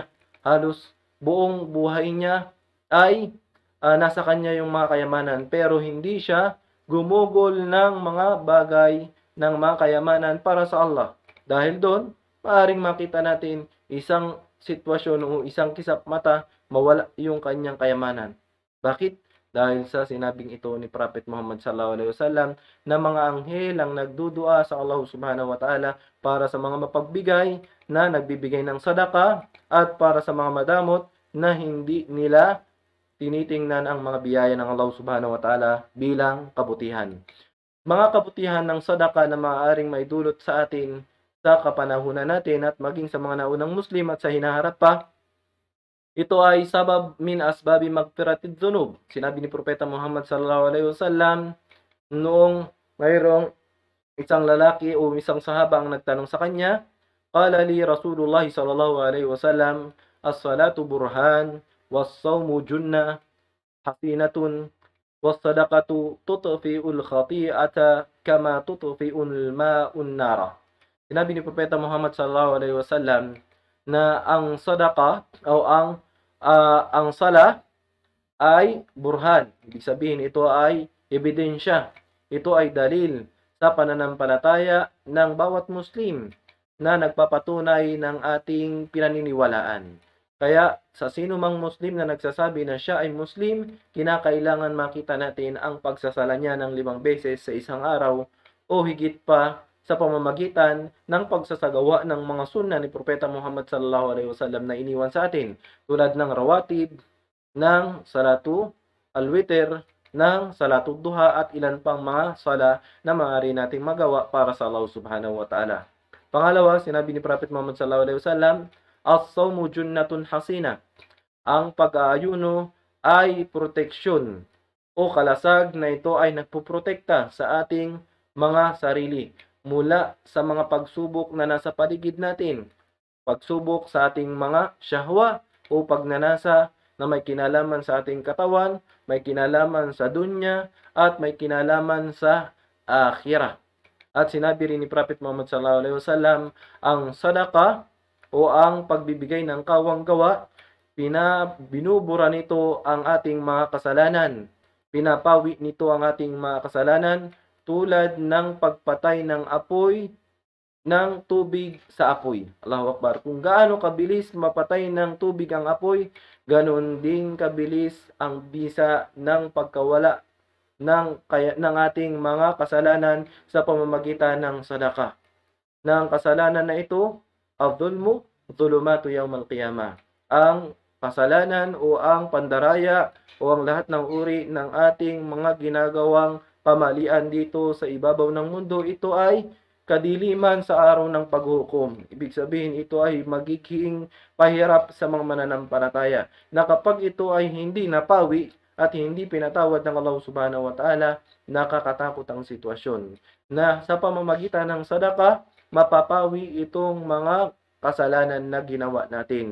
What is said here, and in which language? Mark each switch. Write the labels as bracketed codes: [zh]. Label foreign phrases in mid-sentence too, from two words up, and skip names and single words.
[tl] Halos buong buhay niya ay nasa kanya yung mga kayamanan, pero hindi siya gumugol ng mga bagay ng mga kayamanan para sa Allah. Dahil doon, maaaring makita natin isang sitwasyon o isang kisap mata, mawala yung kanyang kayamanan. Bakit? Dahil sa sinabing ito ni Prophet Muhammad [ar] صلى الله عليه وسلم [tl] na mga anghel ang nagdudua sa Allah [ar] سبحانه وتعالى [tl] para sa mga mapagbigay na nagbibigay ng sadaka at para sa mga madamot na hindi nila tinitingnan ang mga biyaya ng Allah [ar] سبحانه وتعالى [tl] bilang kabutihan. Mga kabutihan ng sadaka na maaaring maidulot sa atin sa kapanahunan natin at maging sa mga naunang Muslim at sa hinaharap pa, ito ay [ar] سبب من أسباب مغفرة الذنوب. [tl] Sinabi ni Propeta Muhammad [ar] صلى الله عليه وسلم [tl] noong mayroong isang lalaki o isang sahaba ang nagtanong sa kanya, [ar] قال لي رسول الله صلى الله عليه وسلم الصلاة برهان والصوم جنة حصينة والصدقة تطفئ الخطيئة كما تطفئ الماء النار. [tl] Sinabi ni Propeta Muhammad [ar] صلى الله عليه وسلم [tl] na ang sadaka o ang sala ay burhan. Ibig sabihin, ito ay ebidensya. Ito ay dalil sa pananampalataya ng bawat Muslim na nagpapatunay ng ating pinaniniwalaan. Kaya sa sino mang Muslim na nagsasabi na siya ay Muslim, kinakailangan makita natin ang pagsasala niya ng 5 beses sa isang araw o higit pa sa pamamagitan ng pagsasagawa ng mga sunna ni Propeta Muhammad [ar] صلى الله عليه وسلم [tl] na iniwan sa atin, tulad ng rawatib, ng [ar] صلاة الوتر, [tl] ng [ar] صلاة الضحى [tl] at ilan pang mga sala na maaari nating magawa para sa Allah [ar] سبحانه وتعالى. [tl] Pangalawa, sinabi ni Prophet Muhammad [ar] صلى الله عليه وسلم الصوم جنة حصينة. [tl] Ang pag-aayuno ay proteksyon o kalasag na ito ay nagpoprotekta sa ating mga sarili mula sa mga pagsubok na nasa paligid natin. Pagsubok sa ating mga syahwa o pagnanasa na may kinalaman sa ating katawan, may kinalaman sa dunya, at may kinalaman sa akhirah. At sinabi rin ni Prophet Muhammad [ar] صلى الله عليه وسلم, [tl] ang sadaka o ang pagbibigay ng kawang-gawa, binubura nito ang ating mga kasalanan. Pinapawi nito ang ating mga kasalanan tulad ng pagpatay ng apoy ng tubig sa apoy. [ar] الله أكبر. [tl] Kung gaano kabilis mapatay ng tubig ang apoy, ganoon din kabilis ang bisa ng pagkawala ng ating mga kasalanan sa pamamagitan ng sadaka. Ng kasalanan na ito, [ar] الظلم ظلمات يوم القيامة. [tl] Ang kasalanan o ang pandaraya o ang lahat ng uri ng ating mga ginagawang pamalian dito sa ibabaw ng mundo, ito ay kadiliman sa araw ng paghukom. Ibig sabihin, ito ay magiging pahirap sa mga mananampalataya na kapag ito ay hindi napawi at hindi pinatawad ng Allah [ar] سبحانه وتعالى, [tl] nakakatakot ang sitwasyon na sa pamamagitan ng sadaka, mapapawi itong mga kasalanan na ginawa natin.